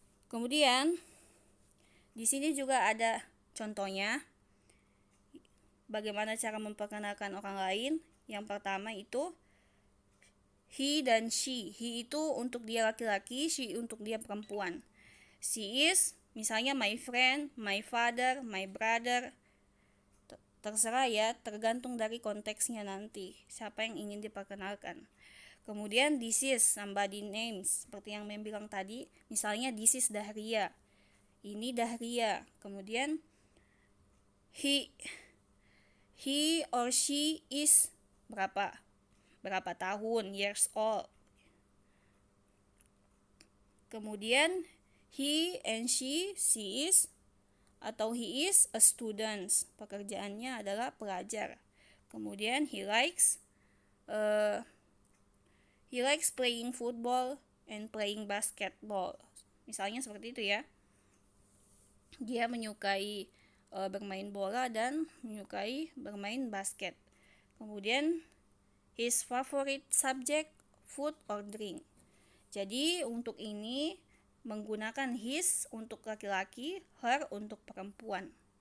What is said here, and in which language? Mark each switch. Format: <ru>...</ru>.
<id>Kemudian di sini juga ada contohnya bagaimana cara memperkenalkan orang lain. Yang pertama itu he dan she. He itu untuk dia laki-laki, she untuk dia perempuan.</id> <en>She is</en> <id>misalnya</id> <en>my friend, my father, my brother.</en> <id>Terserah ya, tergantung dari konteksnya nanti, siapa yang ingin diperkenalkan. Kemudian</id> <en>this is somebody names,</en> <id>seperti yang Mem bilang tadi, misalnya</id> <en>this is Dahria.</en> <id>Ini Dahria. Kemudian</id> <en>he or she is</en> <id>berapa tahun,</id> <en>years old.</en> <id>Kemudian</id> <en>he and she is</en> <id>atau</id> <en>he is a student,</en> <id>pekerjaannya adalah pelajar. Kemudian</id> <en>he likes playing football and playing basketball,</en> <id>misalnya seperti itu ya. Dia menyukai bermain bola dan menyukai bermain basket. Kemudian</id> <en>his favorite subject, food or drink.</en> <id>Jadi untuk ini menggunakan his untuk laki-laki, her untuk perempuan.</id>